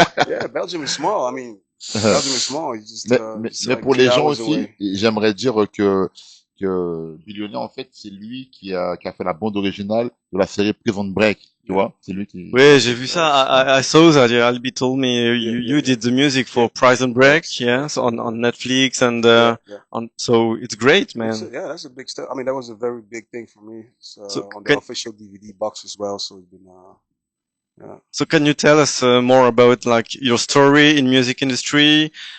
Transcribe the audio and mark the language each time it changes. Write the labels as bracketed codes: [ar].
[en] Yeah, Belgium is small. I mean, Belgium is small. [fr] Mais pour les gens aussi, j'aimerais dire que que Billionaire, en fait, c'est lui qui a fait la bande originale de la série Prison Break, tu vois. C'est lui qui... Oui, j'ai vu ça. [en] I saw that. Yeah, Albie told me you did the music for Prison Break, yeah, so on Netflix and so it's great, man. Yeah, that's a big step. I mean, that was a very big thing for me. It's, So on the can official DVD box as well. So it's been, yeah. so can you tell us more about like your story in music industry?